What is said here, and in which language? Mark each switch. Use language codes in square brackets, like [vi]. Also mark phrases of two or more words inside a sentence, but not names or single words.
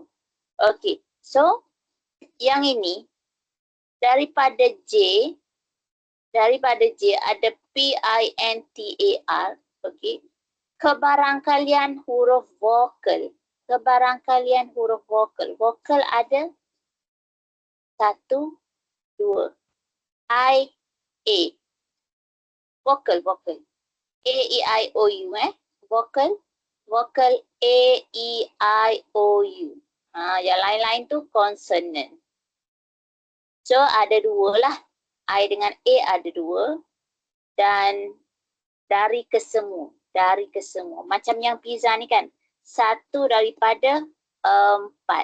[ms] Okey, so yang ini daripada J ada PINTAR. Okey. Kebarangkalian huruf vokal. Kebarangkalian huruf vokal. Vokal ada 1, 2. I, A. Vokal. A, E, I, O, U. Vokal. Vokal A, E, I, O, U. Yang lain-lain tu consonant. So ada 2 lah. I dengan A ada 2. Dan dari kesemua. Macam yang pizza ni kan. 1 daripada 4.